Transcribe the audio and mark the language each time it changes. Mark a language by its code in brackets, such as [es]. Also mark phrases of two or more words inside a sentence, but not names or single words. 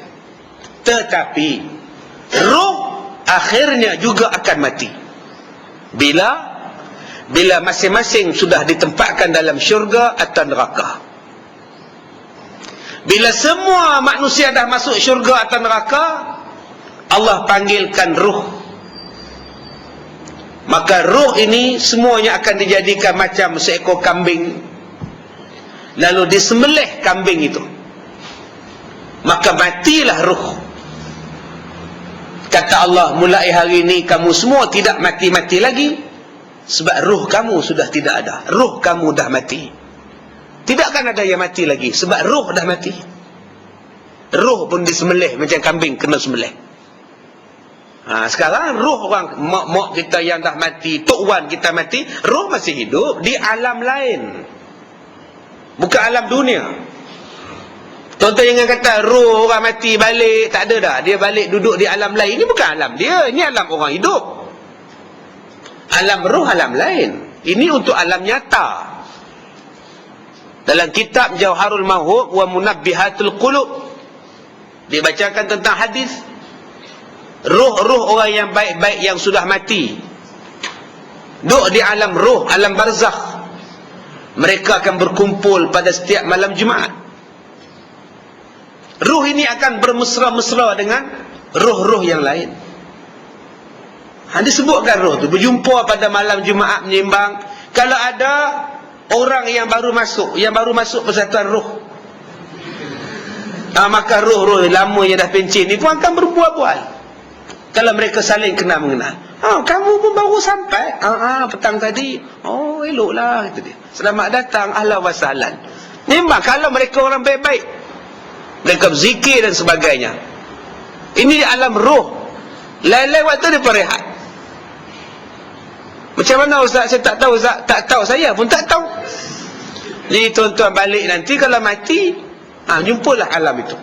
[ms] Tetapi roh akhirnya juga akan mati. Bila masing-masing sudah ditempatkan dalam syurga atau neraka. Bila semua manusia dah masuk syurga atau neraka, Allah panggilkan ruh. Maka ruh ini semuanya akan dijadikan macam seekor kambing, lalu disembelih kambing itu. Maka matilah ruh. Kata Allah, mulai hari ini kamu semua tidak mati-mati lagi, sebab ruh kamu sudah tidak ada. Ruh kamu dah mati. Tidak akan ada yang mati lagi, sebab ruh dah mati. Ruh pun disembelih macam kambing kena sembelih. Sekarang ruh orang mak kita yang dah mati, tok wan kita mati, ruh masih hidup di alam lain, bukan alam dunia. Contoh jangan kata roh orang mati balik, tak ada dah. Dia balik duduk di alam lain. Ini bukan alam dia, ini alam orang hidup. Alam roh alam lain. Ini untuk alam nyata. Dalam kitab Jauharul Mawhub wa Munabbihatul Qulub, dibacakan tentang hadis roh-roh orang yang baik-baik yang sudah mati, duduk di alam roh, alam barzakh. Mereka akan berkumpul pada setiap malam Jumaat. Ruh ini akan bermesra-mesra dengan roh-roh yang lain. Disebutkan roh tu berjumpa pada malam Jumaat menyembang. Kalau ada orang yang baru masuk persatuan roh, maka roh-roh lama yang dah pencin ni pun akan berbual-bual. Kalau mereka saling kenal mengenal. Kamu pun baru sampai. Petang tadi. Oh, eloklah, kata dia. Selamat datang, [ar] أهلا وسهلا. [ms] Memang kalau mereka orang baik-baik, mereka berzikir dan sebagainya. Ini di alam roh. Lain-lain waktu dia berehat. Macam mana Ustaz? Saya tak tahu Ustaz. Tak tahu, saya pun tak tahu. Jadi tuan-tuan balik nanti kalau mati, jumpalah alam itu.